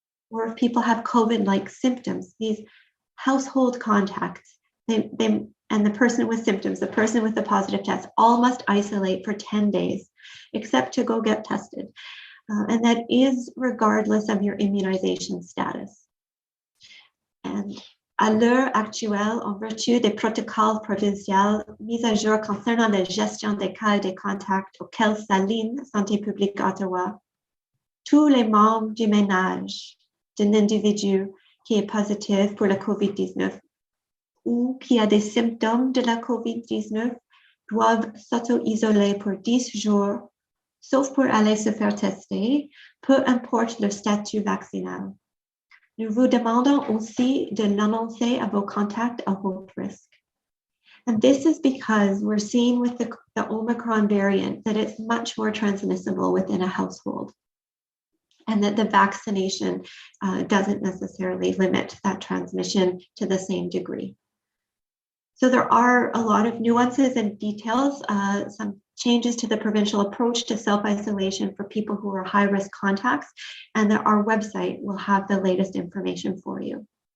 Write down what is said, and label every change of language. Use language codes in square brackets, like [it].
[en] or if people have COVID-like symptoms, these household contacts, and the person with symptoms, the person with the positive test, all must isolate for 10 days, except to go get tested. And that is regardless of your immunization status. [fr] And à l'heure actuelle, en vertu des protocoles provinciaux mis à jour concernant la gestion des cas et des contacts auxquels s'aligne Santé publique Ottawa, tous les membres du ménage d'un individu qui est positif pour la COVID-19 ou qui a des symptômes de la COVID-19 doivent s'auto-isoler pour 10 jours, sauf pour aller se faire tester, peu importe leur statut vaccinal. Nous vous demandons aussi de l'annoncer à vos contacts à haut risk. [en] And this is because we're seeing with the Omicron variant that it's much more transmissible within a household, and that the vaccination doesn't necessarily limit that transmission to the same degree. So there are a lot of nuances and details, some changes to the provincial approach to self-isolation for people who are high-risk contacts, and our website will have the latest information for you.